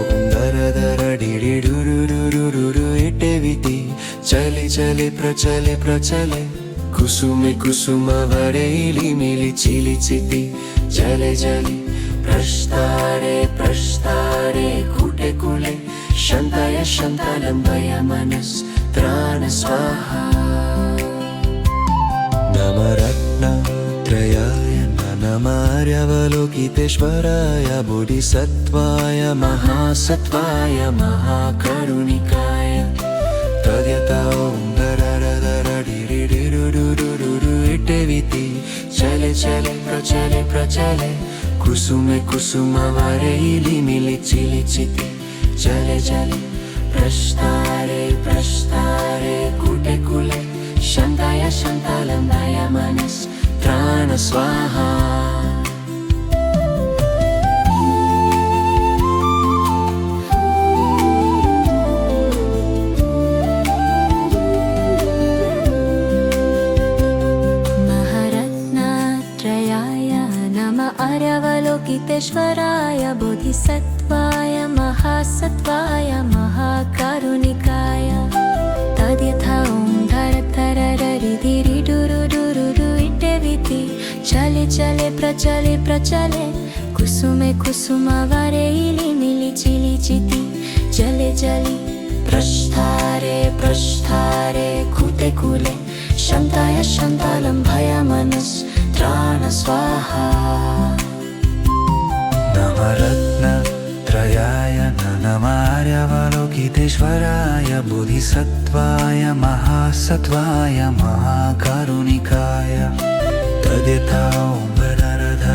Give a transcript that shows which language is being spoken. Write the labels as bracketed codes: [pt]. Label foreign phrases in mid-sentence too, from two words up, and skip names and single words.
[sa] धरधरधिरिडुरुडुरुरु इटेविति चले चले प्रचले प्रचले कुसुमे कुसुमवरैली मिलिचिलिचिति चले चले प्रस्तारे प्रस्तारे कुटे कुले शान्ताय शान्तालम्बाय मनस्त्राण स्वाहा नवरत्नत्रयाय नमः आर्यावलोकितेश्वराय बोधिसत्त्वाय महासत्त्वाय महाकारुणिकाय तद्यथा ॐ धरधरधिरिडुरुडुरु इटेविति चले चले प्रचले प्रचले कुसुमे कुसुमवरैली मिलिचिलिचिति चले चले प्रस्तारे प्रस्तारे कुटे कुले शान्ताय शान्तालम्बाय मनस्त्राण स्वाहा महारत्नत्रयाय नमः आर्यावलोकितेश्वराय बोधिसत्त्वाय महासत्त्वाय महाकारुणिकाय तद्यथा ॐ धरधररिधिरिडुरुडुरु इटेविति चले चले प्रचले प्रचले कुसुमे कुसुमावरे इली मिली चिली चिती चले चली प्रस्थारे प्रस्थारे कुते कुले शान्ताय शान्तालं भयमनस्त्राण स्वाहा नवरत्नत्रयाय नमः बोधिसत्त्वाय महासत्त्वाय महाकारुणिकाय तद्यथा ॐ धर